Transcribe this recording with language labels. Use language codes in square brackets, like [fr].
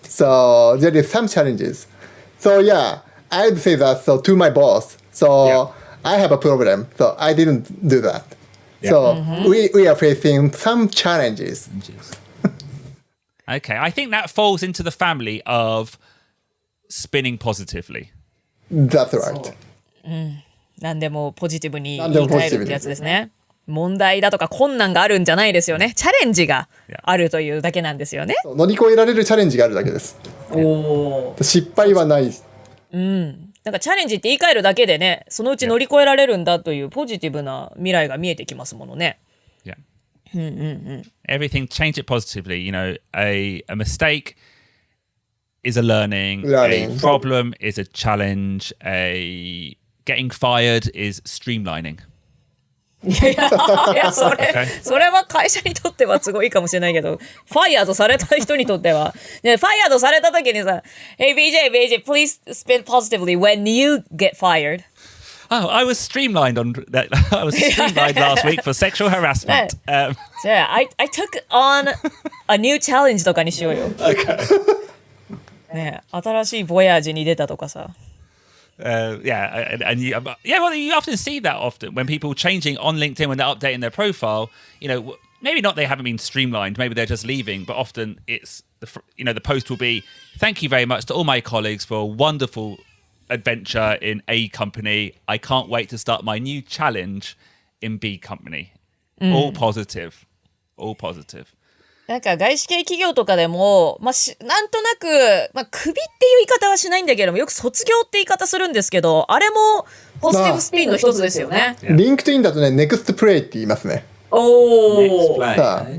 [en] So there is some challenges. So I would say that to my boss. So I have a problem. So I didn't do that. So we are facing some challenges. Okay, I think that falls into the family of spinning positively. That's right. [ja] 何でもポジティブに言い換えるってやつですね。問題だとか困難があるんじゃないですよね。チャレンジがあるというだけなんですよね。乗り越えられるチャレンジがあるだけです。失敗はない。なんかチャレンジって言い換えるだけでね、そのうち乗り越えられるんだというポジティブな未来が見えてきますものね。 [en] Yeah. Everything, change it positively. You know, a mistake is a learning. A problem is a challenge. Getting fired is streamlining. [ja] いやそれは会社にとってはすごいかもしれないけど、ファイヤードされた人にとっては、ね、ファイヤードされた時にさ、 [en] Hey BJ, please spin positively when you get fired. Oh, I was streamlined I was streamlined last week for sexual harassment. I took on a new challenge [ja] とかにしようよ。ね、新しいボヤージに出たとかさ。 [en] Well, you often see that often when people changing on LinkedIn when they're updating their profile. You know, maybe not they haven't been streamlined, maybe they're just leaving, but often it's the post will be, "Thank you very much to all my colleagues for a wonderful adventure in A company. I can't wait to start my new challenge in B company." All positive. All positive. [ja] なんか外資系企業とかでも、なんとなく、クビっていう言い方はしないんだけども、よく卒業って言い方するんですけど、あれもポジティブスピンの一つですよね。リンクトインだとね、next play って言いますね。おー。